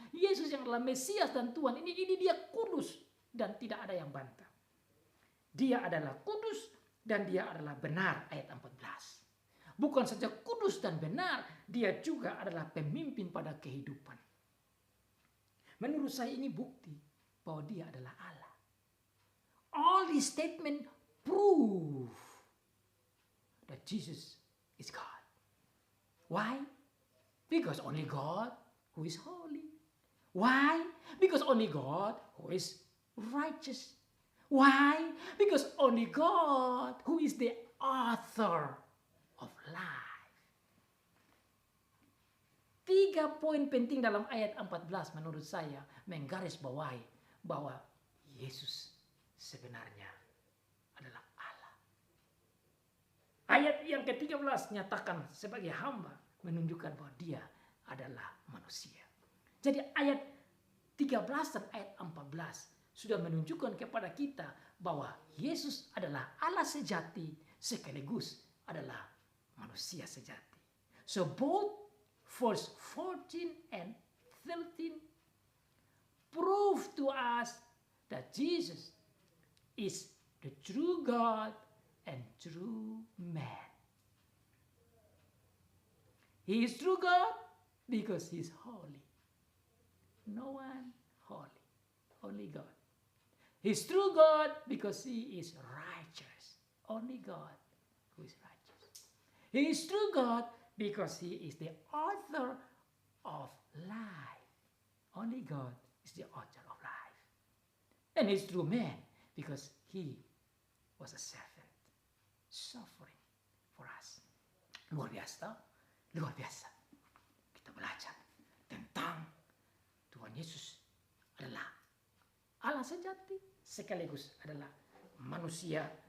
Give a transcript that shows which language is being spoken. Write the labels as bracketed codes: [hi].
[id] Yesus yang adalah Mesias dan Tuhan ini dia kudus dan tidak ada yang bantah. Dia adalah kudus dan dia adalah benar, ayat 14. Bukan saja kudus dan benar, dia juga adalah pemimpin pada kehidupan. Menurut saya ini bukti bahwa dia adalah Allah. [en] All these statements prove that Jesus is God. Why? Because only God who is holy. Why? Because only God who is righteous. Why? Because only God who is the author of life. [id] 3 poin penting dalam ayat 14 menurut saya menggarisbawahi bahwa Yesus sebenarnya adalah Allah. Ayat yang ke-13 nyatakan sebagai hamba menunjukkan bahwa dia adalah manusia. Jadi ayat 13 dan ayat 14 sudah menunjukkan kepada kita bahwa Yesus adalah Allah sejati sekaligus adalah manusia sejati. [en] So both verse 14 and 13 prove to us that Jesus is the true God and true man. He is true God because he is holy. No one holy, only God. He is true God because he is righteous. Only God who is righteous. He is true God because he is the author of life. Only God is the author of life. And he is true man because he was a servant, suffering for us. [id] Luar biasa, luar biasa. Kita belajar tentang Tuhan Yesus adalah Allah sejati sekaligus adalah manusia